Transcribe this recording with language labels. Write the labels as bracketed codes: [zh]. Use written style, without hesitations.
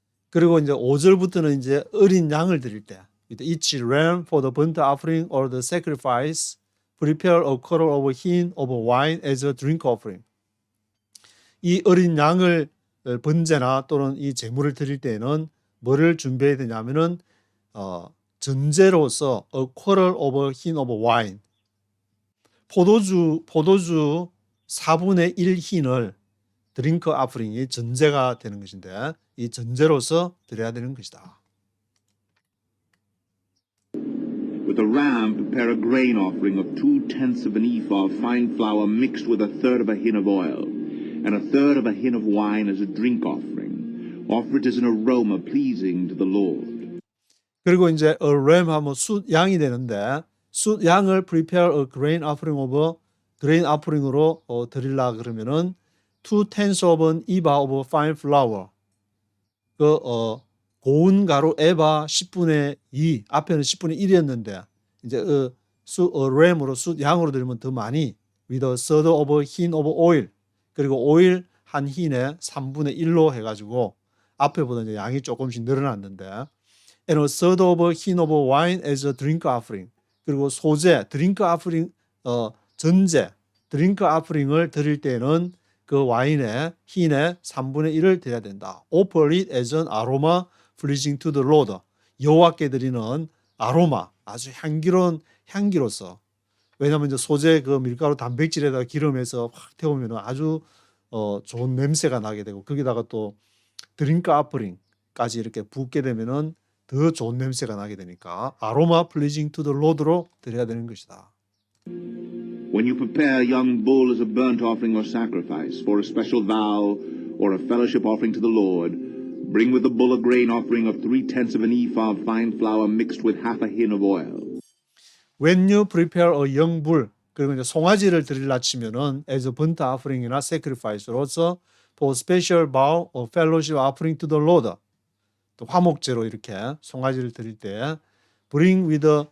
[ko] 그리고 이제 5절부터는 이제 어린 양을 드릴 때 [en] each ram for the burnt offering or the sacrifice prepare a quarter of a hin of wine as a drink offering. [ko] 이 어린 양을 번제나 또는 이 제물을 드릴 때에는 뭐를 준비해야 되냐면은 전제로서 [en] a quarter of a hin of wine, [ko] 포도주 4분의 1 hin을 드링크 아프링이 전제가 되는 것인데 이 전제로서 드려야 되는 것이다. [en] With a ram, prepare a grain offering of 2/10 of an ephah of fine flour mixed with 1/3 of a hin of oil, and 1/3 of a hin of wine as a drink offering. Offer it as an aroma pleasing to the Lord. [ko] 그리고 이제 [en] a ram [ko] 하면 숫 양이 되는데 숫 양을 [en] prepare a grain offering of grain offering으로 [ko] 드리려 그러면은 [en] 2/10 of an eva of fine flour, [ko] 고운 가루 에바 10분의 2, 앞에는 10분의 1이었는데 이제 램으로 숫 양으로 들면 더 많이 [en] with a third of a hin of oil, [ko] 그리고 오일 한 hin의 3분의 1로 해가지고 앞에보다 이제 양이 조금씩 늘어났는데 [en] and a third of a hin of wine as a drink offering, [ko] 그리고 소재 드링크 아프링 전제 드링크 아프링을 드릴 때는 그 와인의 hin의 3분의 1을 드려야 된다. [en] Offer it as an aroma pleasing to the Lord. [ko] 여호와께 드리는 아로마, 아주 향기로운 향기로서. 왜냐하면 이제 소재 그 밀가루 단백질에다가 기름에서 확 태우면 아주 좋은 냄새가 나게 되고 거기다가 또 드링크 아프링까지 이렇게 붓게 되면은 더 좋은 냄새가 나게 되니까 아로마 [en] pleasing to the Lord [ko] 로 드려야 되는 것이다. [en] When you prepare a young bull as a burnt offering or sacrifice for a special vow or a fellowship offering to the Lord, bring with the bull a grain offering of 3/10 of an ephah of fine flour mixed with half a hin of oil. When you prepare a young bull, [ko] 그리고 이제 송아지를 드리려 치면은 [en] as a burnt offering이나 sacrifice로서 for special vow or fellowship offering to the Lord, [ko] 또 화목제로 이렇게 송아지를 드릴 때 [en] bring with